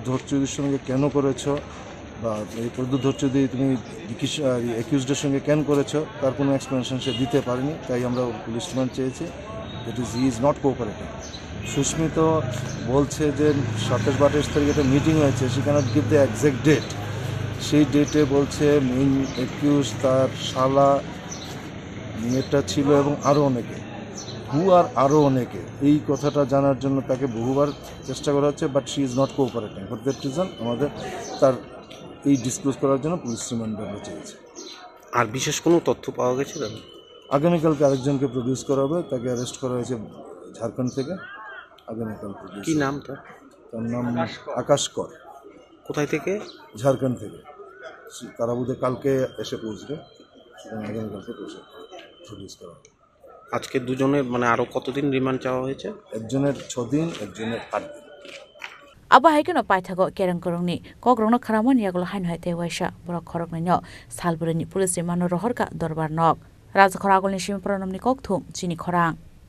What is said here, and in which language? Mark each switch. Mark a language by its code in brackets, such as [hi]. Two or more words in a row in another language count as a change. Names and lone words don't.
[bn] ধৈর্যদের সঙ্গে কেন করেছো বা এই প্রদ্যুৎ ধৈর্যদি তুমি অ্যাকিউজডের সঙ্গে কেন করেছো তার কোনো এক্সপ্লেনেশন সে দিতে পারেনি তাই আমরা [en] police remand [bn] চেয়েছি [en] he is not cooperating [bn] সুস্মিত বলছে যে 27-28 তারিখে একটা মিটিং হয়েছে সে [en] cannot give the exact date [bn] সেই ডেটে বলছে [en] main accused [bn] তার শালা মেয়েটা ছিল এবং আরও অনেকে আরও অনেকে এই কথাটা জানার জন্য তাকে বহুবার চেষ্টা করা হচ্ছে [en] but she is not cooperating for that reason [bn] আমাদের তার এই ডিসক্লোজ করার জন্য [en] police remand [bn] আমরা চেয়েছি আর বিশেষ কোনো তথ্য পাওয়া গেছে আগামীকালকে আরেকজনকে প্রডিউস করা হবে তাকে অ্যারেস্ট করা হয়েছে ঝাড়খণ্ড থেকে আগামীকাল কি নাম তার নাম আকাশ কর কোথায় থেকে ঝাড়খণ্ড থেকে তারা বোধহয় কালকে এসে পৌঁছবে আগামীকালকে প্রডিউস করা হবে আজকে দুজনের মানে আরো কতদিন রিমান্ড চাওয়া হয়েছে একজনের 6 দিন একজনের 8 দিন [trp] Aba haikeno paithago kerang korongni kogrongno kharamani yaglo hain haite waisa borok khoroknaino salburani police mano rohorka dorbar nok raja khoragolni sim pranamni kokthum chini khorang